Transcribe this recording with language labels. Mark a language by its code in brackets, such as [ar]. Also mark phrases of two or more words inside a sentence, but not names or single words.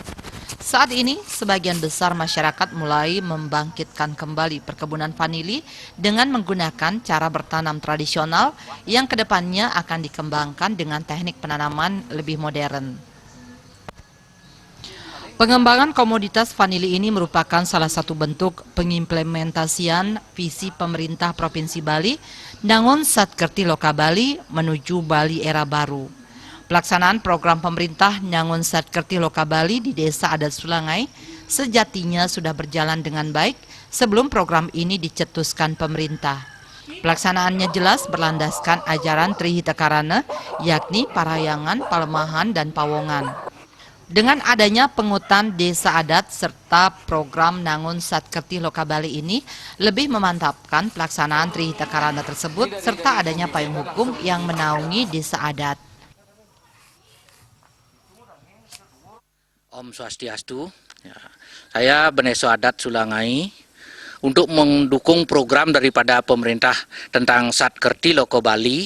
[id] Saat ini, sebagian besar masyarakat mulai membangkitkan kembali perkebunan vanili dengan menggunakan cara bertanam tradisional yang kedepannya akan dikembangkan dengan teknik penanaman lebih modern. Pengembangan komoditas vanili ini merupakan salah satu bentuk pengimplementasian visi pemerintah Provinsi Bali, Nangon Satkerti Loka Bali menuju Bali era baru. Pelaksanaan program pemerintah Nangon Satkerti Loka Bali di Desa Adat Sulangai sejatinya sudah berjalan dengan baik sebelum program ini dicetuskan pemerintah. Pelaksanaannya jelas berlandaskan ajaran Trihita Karana, yakni Parayangan, Palemahan, dan Pawongan. Dengan adanya pengutan desa adat serta program Nangon Satkerti Loka Bali ini lebih memantapkan pelaksanaan Trihita Karana tersebut serta adanya payung hukum yang menaungi desa adat. Om Swastiastu, saya Beneso Adat Sulangai untuk mendukung program daripada pemerintah tentang Satkerti Loka Bali.